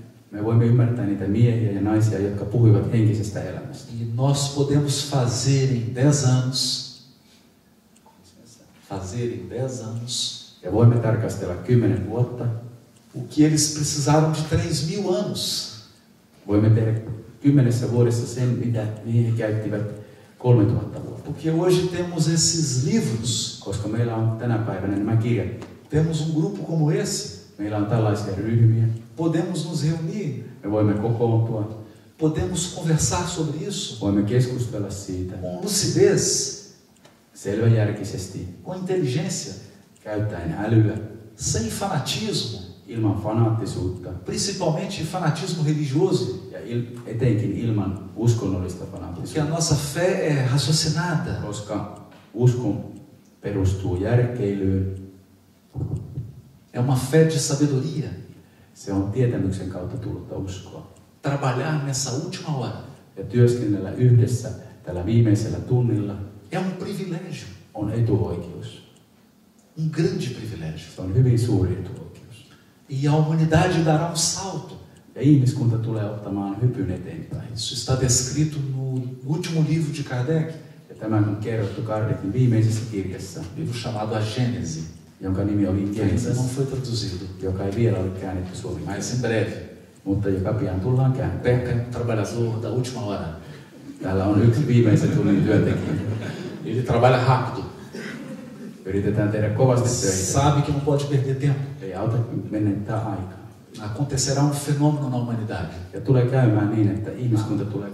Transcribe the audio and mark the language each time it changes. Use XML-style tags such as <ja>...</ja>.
<fi>Me voimme ymmärtää niitä miehiä ja naisia, jotka puhuivat henkisestä elämästä.</fi> <pt>E nós podemos fazer em 10 anos,</pt> <fi>Ja voimme tarkastella 10 vuotta.</fi> <pt>o que eles precisaram de 3000 anos.</pt> <fi>Voimme tehdä 10 vuodessa sen, mitä he käyttivät 3000 vuotta.</fi> <pt>Porque hoje temos esses livros,</pt> <fi>Koska meillä on tänä päivänä nämä kirjat.</fi> <pt>temos grupo como esse,</pt> <fi>Meillä on tällaisia ryhmiä.</fi> <pt>podemos nos reunir,</pt> <fi>Me voimme kokoontua.</fi> <pt>podemos conversar sobre isso</pt> <fi>Voimme keskustella siitä</fi> <pt>com lucidez,</pt> <fi>selväjärkisesti,</fi> <pt>com inteligência,</pt> <fi>käyttäen älyä,</fi> <pt>sem fanatismo,</pt> <fi>ilman fanaattisuutta</fi> <pt>principalmente fanatismo religioso,</pt> <fi>ja etenkin ilman uskonnollista</fi> <pt>porque a</pt> <fi>fanaattisuutta,</fi> <pt>nossa fé é raciocinada,</pt> <fi>koska usko perustuu järkeilyyn.</fi> <pt>é uma fé de sabedoria.</pt> <fi>Se on tietämyksen kautta tullutta uskoa.</fi> <pt>Trabalhar nessa última hora</pt> <fi>Ja työskennellä yhdessä tällä viimeisellä tunnilla</fi> <pt>é um privilégio,</pt> <fi>on etuoikeus.</fi> <pt>grande privilégio.</pt> <fi>Se on hyvin suuri etuoikeus.</fi> <pt>E a humanidade dará um salto.</pt> <fi>Ja ihmiskunta tulee ottamaan hypyn eteenpäin.</fi> <pt>Isso está descrito no último livro de Kardec,</pt> <fi>Ja tämä on kerrottu Kardekin viimeisessä kirjassa,</fi> <pt>livro chamado A Gênese,</pt> <fi>jonka nimi oli</fi> <pt>que ainda</pt> <fi>Genesis,</fi> <pt>não foi traduzido,</pt> <fi>joka ei vielä ole käännetty suomeksi,</fi> <pt>mas em breve.</pt> <fi>mutta joka pian tullaan kääntämään.</fi> <pt>Peca é um trabalhador da última hora.</pt> <fi>Täällä on yksi viimeisen tunnin työntekijä.</fi> <pt>Ele trabalha rápido,</pt> <fi>Yritetään tehdä kovasti töitä.</fi> <pt>sabe que não pode perder tempo.</pt> <fi>Ei auta menettää aikaa.</fi> <pt>Acontecerá um fenômeno na humanidade.</pt> <fi>Ja tulee käymään niin, että ihmiskunta tulee</fi>